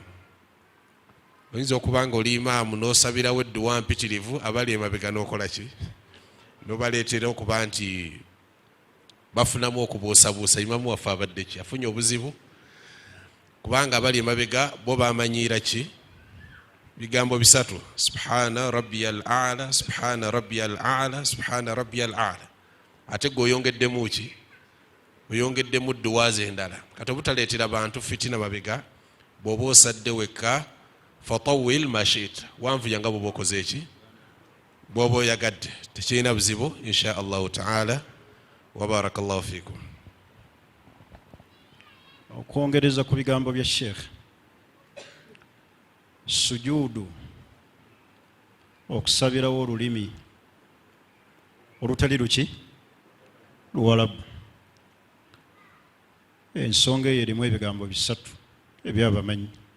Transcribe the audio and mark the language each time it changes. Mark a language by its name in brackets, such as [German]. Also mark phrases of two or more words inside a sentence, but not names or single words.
[Ganda] Oyinza okubanga oli Imaam n'osabirawo edduwa mpitirivu, abali emabega n'okola ki? N'obaleetera okuba nti bafunamu okubuusabuusa. Imaamu waffe abadde ki? Afunye obuzibu kubanga abali emabega bo bamanyiira ki? Bigambo bisatu: [Arabic] سبحان ربي الأعلى، سبحان ربي الأعلى، سبحان ربي الأعلى. [Ganda] Ate gwe oyongeddemu ki? Oyongeddemu dduwa ze endala. Kati obutaleetera bantu fitina mabega, bw'oba osadde wekka [Arabic] فطول ما شئت, [Ganda] wanvuya nga bw'oba okoze ki? Bw'oba oyagadde. Tekirina buzibu [Arabic] إن شاء الله تعالى. وبارك الله فيكم. [Ganda] Okwongereza ku bigambo bya Sheikh, sujudu okusabirawo olulimi olutali luki? Luwalabu. Ensonga eyo erimu ebigambo bisatu ebyabamanyi.